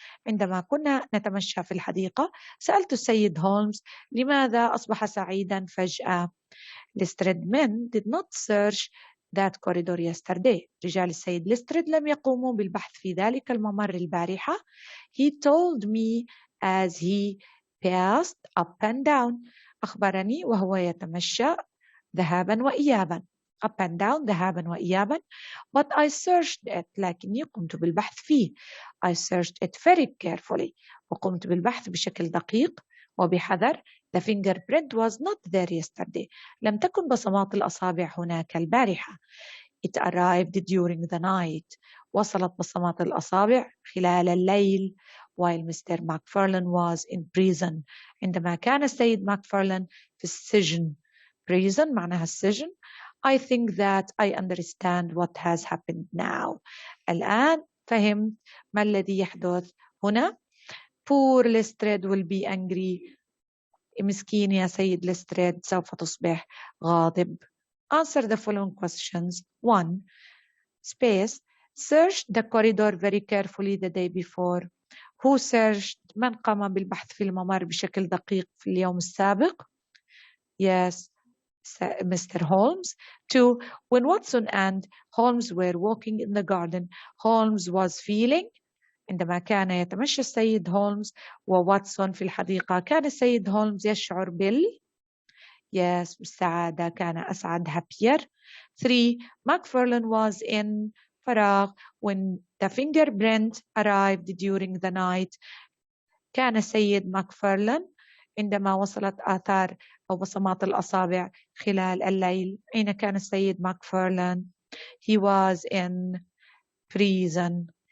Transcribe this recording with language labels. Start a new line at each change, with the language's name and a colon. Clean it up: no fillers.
Arabic: عندما كنا نتمشى في الحديقة, سألت السيد هولمز لماذا أصبح سعيدا فجأة.
English: Lestrade men did not search that corridor yesterday.
Arabic: رجال السيد ليستريد لم يقوموا بالبحث في ذلك الممر البارحة.
English: He told me as he passed up and down.
Arabic: أخبرني وهو يتمشى ذهابا وإيابا.
English: up and down,
Arabic: ذهابا وإيابا.
English: But I searched it.
Arabic: لكني قمت بالبحث فيه.
English: I searched it very carefully.
Arabic: وقمت بالبحث بشكل دقيق وبحذر.
English: The fingerprint was not there yesterday.
Arabic: لم تكن بصمات الأصابع هناك البارحة.
English: It arrived during the night.
Arabic: وصلت بصمات الأصابع خلال الليل.
English: While Mr. McFarlane was in prison.
Arabic: عندما كان السيد ماكفارلان في السجن. Prison معناها السجن.
English: I think that I understand what has happened now.
Arabic: الآن فهمت ما الذي يحدث هنا.
English: Poor Lestrade will be angry.
Arabic: مسكين يا سيد ليستريد سوف تصبح غاضب.
English: Answer the following questions. 1. Space. Search the corridor very carefully the day before. Who searched?
Arabic: من قام بالبحث في الممر بشكل دقيق في اليوم السابق؟
English: Yes, Mr. Holmes. 2. When Watson and Holmes were walking in the garden, Holmes was feeling.
Arabic: عندما كان يتمشى السيد هولمز وواتسون في الحديقة, كان السيد هولمز يشعر بالسعادة, كان أسعد, happier.
English: 3. McFarlane was in فراغ. When the fingerprint arrived during the night,
Arabic: كان السيد ماكفارلان عندما وصلت آثار أو بصمات الأصابع خلال الليل. أين كان السيد ماكفارلان؟
English: He was in prison.